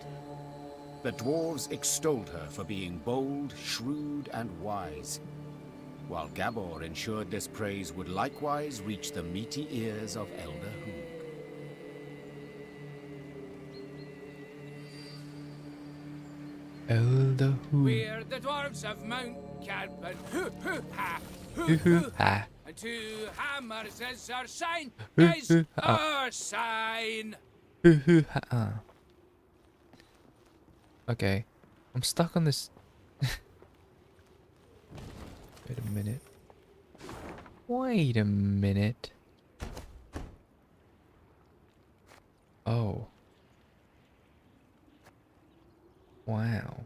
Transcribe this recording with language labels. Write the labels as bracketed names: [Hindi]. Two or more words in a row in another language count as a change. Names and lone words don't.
[English] The dwarves extolled her for being bold, shrewd, and wise, while Gabor ensured this praise would likewise reach the meaty ears of Elder Hoog. Elder Hoog. We're the dwarves of Mount Cadman. Hoo-hoo-ha, Hoo-hoo-ha. hoo-hoo-ha. And 2 hammers is our sign, is Hoo-hoo-ha. our sign. Hoo-hoo-ha. Okay. I'm stuck on this. Wait a minute. Wait a minute. Oh. Wow.